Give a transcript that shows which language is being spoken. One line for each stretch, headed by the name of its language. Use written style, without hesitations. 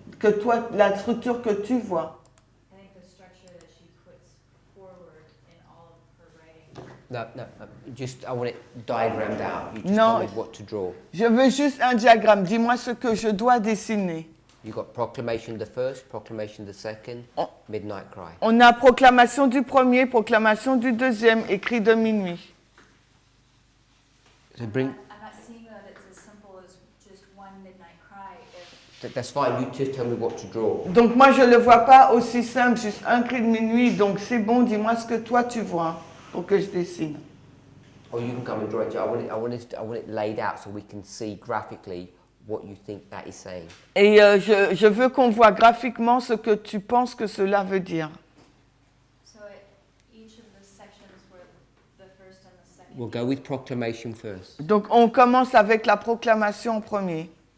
French: Que toi, la structure que tu vois.
English: I think the structure that she puts forward in all of her writing. No. Just I want it diagrammed out. You just No. tell me what to draw.
French: Je veux juste un diagramme. Dis-moi ce que je dois dessiner.
English: You got proclamation of the first, proclamation of the second, Oh. midnight cry.
French: On a proclamation du premier, proclamation du deuxième, écrit de minuit.
English: So bring. I'm not seeing that it's as simple as just one midnight cry. If That's fine. You just tell me what to draw.
French: Donc moi je ne le vois pas aussi simple, juste un cri de minuit. Donc c'est bon, dis-moi ce que toi tu vois pour que je dessine.
English: Or you can come and draw it. I want it laid out so we can see graphically what you think that is saying.
French: Et je veux qu'on voit graphiquement ce que tu penses que cela veut dire.
English: so, each of the sections were the first and the second. We'll go with proclamation first.
French: Donc on commence avec la proclamation en premier.